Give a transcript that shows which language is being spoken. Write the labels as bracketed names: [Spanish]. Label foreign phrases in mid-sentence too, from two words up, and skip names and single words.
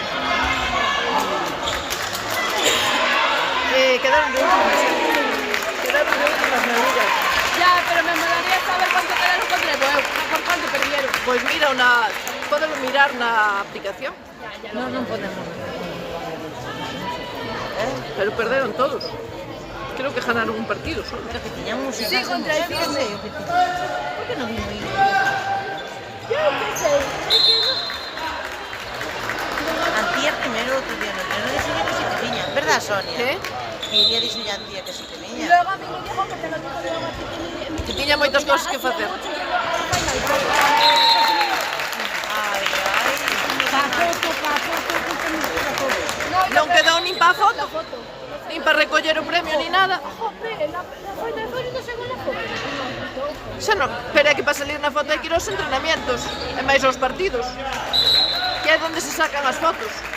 [Galician] Quedaron de últimas. Quedaron de últimas na liga. [Spanish] Ya, pero me molaría saber cuánto quedaron contra el nuevo. Por cuánto perdieron. [Galician] Pois mira, podelo mirar na aplicación. Non podemos. Pero perderon todos. [Spanish] Creo que ganaron un partido solo. [Galician] Pero que tiñamos [Spanish] Sí, contra el Firme. [Galician] Por que non vino aí? [Spanish] Yo qué sé, es que no... [Galician] Antía primeiro, outro día no pleno dixo que sí que viña. [Spanish] Verdad, Sonia? [Galician] Que? Que iría dixo ya Antía que sí que [Spanish] Y [Galician] viña. [Spanish] luego a mí me dijo que te lo dijo luego a ti [Galician] Que tiña moitas cosas que facer. Non quedou nin pa foto, nin pa recoller o premio, nin nada. [Spanish] Joder, la Final Four no se la foto. [Galician] Xa non, pero é que para salir na foto hai que ir aos entrenamientos, e máis aos partidos, que é onde se sacan as fotos.